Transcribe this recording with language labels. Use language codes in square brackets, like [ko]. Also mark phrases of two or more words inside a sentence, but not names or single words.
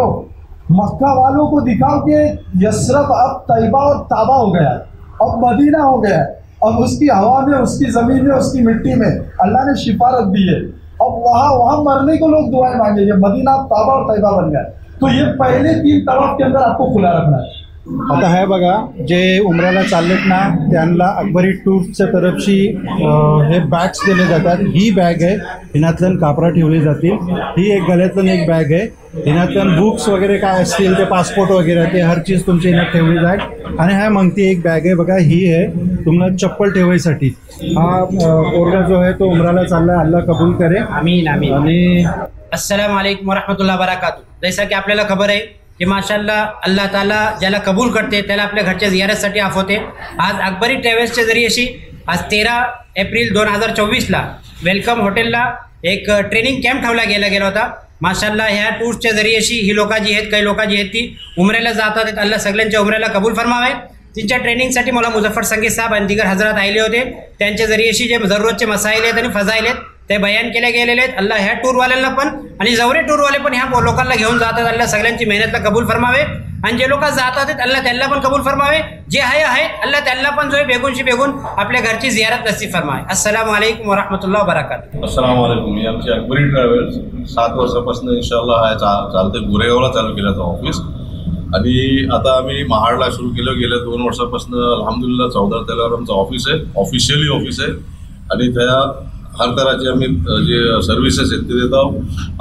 [hi] मक्का वालों को दिखाओ कि यसरफ अब तैयबा और ताबा हो गया है, अब मदीना हो गया है, अब उसकी हवा में, उसकी जमीन में, उसकी मिट्टी में अल्लाह ने शिफा रख दी है। अब वहां मरने को लोग दुआएं मांगेंगे, मदीना ताबा और तैयबा बन गया। तो ये पहले 3 तवाफ के अंदर आपको खुला रखना है। [mr] आता है बघा, जे उमराला चाललेत ना त्यांना अकबरी टूर्सच्या तरफची हे बॅग्स दिले जातात। ही बॅग आहे, हिनातल्यान कापरा ठेवली जातील। ही एक गळ्यातून एक बॅग आहे, हिनातल्यान बुक्स वगैरे काय असतील ते पासपोर्ट वगैरे ते [hi] हर चीज [mr] तुमच्या हिनात ठेवली जाईल। आणि ह्या मगती एक बॅग आहे बघा, ही आहे तुम्हाला चप्पल ठेवायसाठी। हा पोरगा जो आहे तो उमराला चालला, [hi] अल्लाह कबूल करे, [ar] آمين آمين. [mr] आणि [ar] السلام عليكم ورحمة الله وبركاته. [mr] जैसा की आपल्याला खबर आहे की माशाल्लाह अल्लाह ताला ज्याला कबूल करते त्याला आपल्या घरच्या जियारतसाठी आफ होते। आज अकबरी ट्रॅव्हल्सच्या जरियेशी आज 13 एप्रिल 2024ला वेलकम हॉटेलला एक [en] training camp [mr] ठेवला गेला होता। माशाल्लाह ह्या टूर्सच्या जरियेशी ही लोक जी आहेत, काही लोक जी आहेत ती उमरेला जातात। अल्लाह सगळ्यांच्या उमरेला कबूल फरमावे। त्यांच्या ट्रेनिंगसाठी मला मुझफ्फर संगी साहेब आणि दिगर हजरात आले होते। त्यांच्या जरियेशी जे जरूरतचे मसाईल आहेत आणि फजाईल आहेत ते बयान केले गेलेले आहेत। अल्लाह ह्या टूरवाल्यांना पण आणि जवरे टूरवाले पण ह्या लोकांना घेऊन जातात। अल्लाह सगळ्यांची मेहनतला कबूल फरमावे आणि जे लोक जातात अल्लाह त्यांना पण कबूल फरमावे। जे आहेत अल्लाह त्यांना पण जो आहे बेगूनशी बेगून आपल्या घरची जियारत नसीब फरमावे। [ar] السلام عليكم ورحمة الله وبركاته. السلام عليكم. [mr] ही आमची अकबरी ट्रॅव्हल्स 7 वर्षापासून इंशाल्लाह हा चालते गोरेगावला चालू केलं ऑफिस, आणि आता आम्ही महाडला सुरू केलं गेल्या 2 वर्षापासून। अल्हम्दुलिल्लाह 14 तारखेला आमचं ऑफिस आहे, [en] officially office [mr] आहे, आणि त्या हर तऱ्हाचे आम्ही जे सर्व्हिसेस आहेत ते देत आहोत।